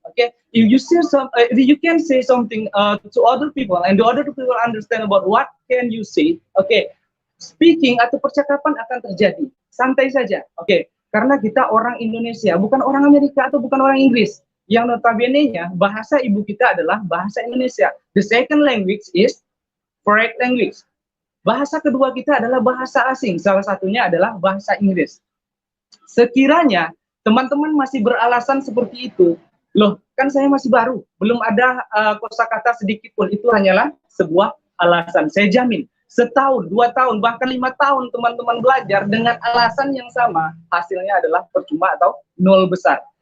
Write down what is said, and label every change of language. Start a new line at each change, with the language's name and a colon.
English: Okay, if you can say something to other people and the other people understand about what can you say, speaking atau percakapan akan terjadi. Santai saja.
Indonesian: Karena kita orang Indonesia, bukan orang Amerika atau bukan orang Inggris. Yang notabene-nya bahasa ibu kita adalah bahasa Indonesia.
English: The second language is foreign language.
Indonesian: Bahasa kedua kita adalah bahasa asing. Salah satunya adalah bahasa Inggris. Sekiranya teman-teman masih beralasan seperti itu, loh kan saya masih baru, belum ada kosakata sedikit pun, itu hanyalah sebuah alasan. Saya jamin, setahun, 2 tahun, bahkan 5 tahun teman-teman belajar dengan alasan yang sama, hasilnya adalah percuma atau nol besar.